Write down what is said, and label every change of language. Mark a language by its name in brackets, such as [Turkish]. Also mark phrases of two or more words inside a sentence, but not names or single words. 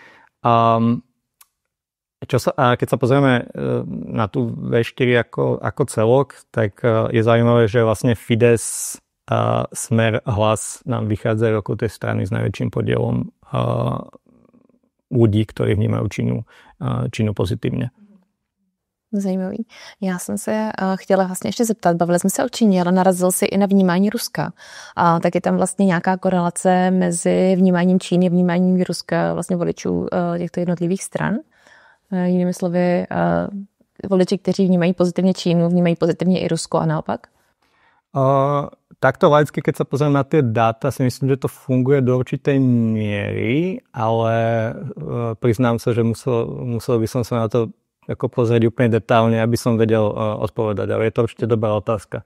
[Slovak] Keď sa pozrieme na tú V4 ako celok, tak je zaujímavé, že vlastne Fidesz, Smer, Hlas nám vychádzajú ako tej strany s najväčším podielom ľudí, ktorí vnímajú Čínu pozitívne. [Czech] Zajímavý. Já jsem se chtěla vlastně ještě zeptat, bavili jsme se o Číně, ale narazil si i na vnímání Ruska. Tak je tam vlastně nějaká korelace mezi vnímáním Číny a vnímáním Ruska vlastně voličů těchto jednotlivých stran? Jinými slovy, voliči, kteří vnímají pozitivně Čínu, vnímají pozitivně i Rusko a naopak? [Slovak] Takto laicky, keď sa pozriem na tie dáta, si myslím, že to funguje do určitej miery, ale priznám sa, že musel by som sa na to ako pozrieť úplne detálne, aby som vedel odpovedať, ale je to určite dobrá otázka.